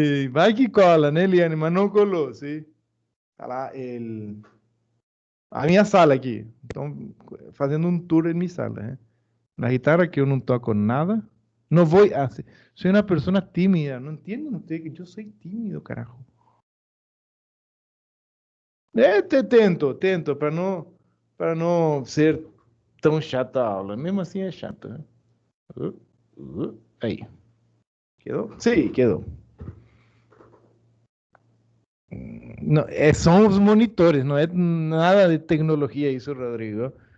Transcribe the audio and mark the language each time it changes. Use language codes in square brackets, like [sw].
[pt] Vai que cola, né, Eliane? Mas não colou, sim? Tá lá a minha sala aqui. Estão fazendo um tour em minha sala, né? Na guitarra que eu não toco nada. [es] No voy a... Soy una persona tímida. ¿No entienden ustedes que yo soy tímido, carajo? [pt] Tento, para não ser tão chata a aula. Mesmo assim é chato, né? Aí. [es] ¿Quedó? Sí, quedó. [pt] No, são os monitores, não é nada de tecnologia isso, Rodrigo.